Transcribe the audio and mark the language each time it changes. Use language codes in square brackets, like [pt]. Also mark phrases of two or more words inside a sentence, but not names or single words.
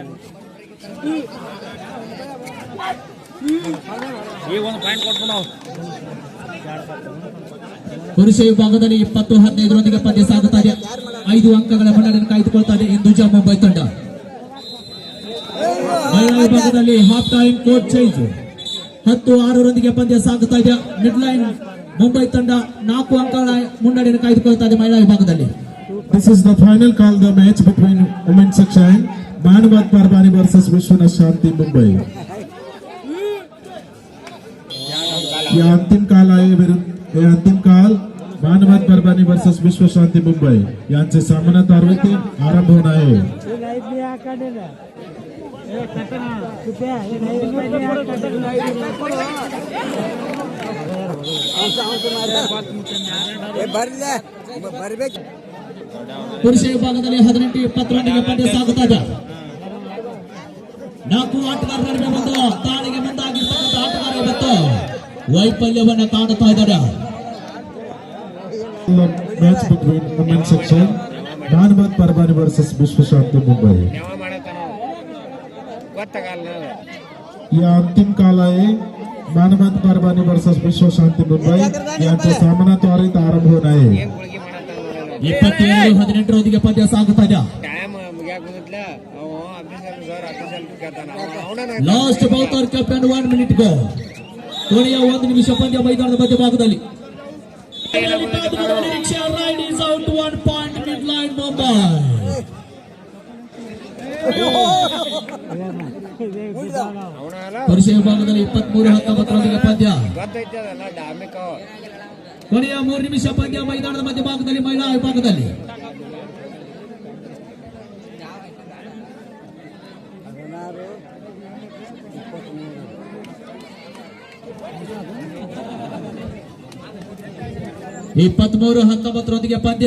[kn] ಪುರುಷ ವಿಭಾಗದಲ್ಲಿ 20-15 ಪಂದ್ಯ ಸಾಗುತ್ತಾ ಇದೆ. 5 ಅಂಕಗಳ ಮುನ್ನಡೆಯನ್ನು ಕಾಯ್ದುಕೊಳ್ತಾ ಇದೆ ಹಿಂದೂಜಾ ಮುಂಬೈ ತಂಡ. ಮಹಿಳಾ ವಿಭಾಗದಲ್ಲಿ [en] half time court change [kn] 10-6 ಪಂದ್ಯ ಸಾಗುತ್ತಾ ಇದೆ. [en] mid line [kn] ಮುಂಬೈ ತಂಡ 4 ಅಂಕಗಳ ಮುನ್ನಡೆಯನ್ನು ಕಾಯ್ದುಕೊಳ್ತಾ ಇದೆ ಮಹಿಳಾ ವಿಭಾಗದಲ್ಲಿ. [en] This is the final call the match between women's section Manvat Barbani versus Vishwanath Shanti Mumbai. [mr] यह अंतिम काल आहे. हे अंतिम काल मानवत परभणी वर्सेस विश्व शांती मुंबई यांचे सामना तारवतीन आरंभ होणार आहे. [kn] ಪುರುಷ ವಿಭಾಗದಲ್ಲಿ 18-22 ಪಂದ್ಯ ಸಾಗುತ್ತಾ ಇದೆ. 4 ಆಟಗಾರರ ನಡುವೆ ಒಂದು ತಾಳಿಗೆ ಮುಂದಾಗಿರ್ತಕ್ಕಂಥ ಆಟಗಾರ ಇವತ್ತು ವೈಫಲ್ಯವನ್ನ ಕಾಣುತ್ತಾ ಇದ್ದಾರೆ. [en] The match between women's section Manvat Barbani versus Vishwa Shanti Mumbai. [mr] यह अंतिम काल आहे. मानवत परभणी वर्सेस विश्व शांती मुंबई यांचा सामना त्वरित आरंभ होणार आहे. [kn] 27-18 ಪಂದ್ಯ ಸಾಗುತ್ತಾ ಇದೆ. [en] last bouter captain 1 minute go. [kn] ಕೊನೆಯ 1 ನಿಮಿಷ ಪಂದ್ಯ ಮೈದಾನದ ಮಧ್ಯಭಾಗದಲ್ಲಿ. [en] Ride is out 1 point mid line Mumbai. [kn] ಪುರುಷ ವಿಭಾಗದಲ್ಲಿ 23-19 ಪಂದ್ಯ. ಕೊನೆಯ 3 ನಿಮಿಷ ಪಂದ್ಯ ಮೈದಾನದ ಮಧ್ಯಭಾಗದಲ್ಲಿ ಮಹಿಳಾ ವಿಭಾಗದಲ್ಲಿ. ಈ 23-19 ಪಂದ್ಯ.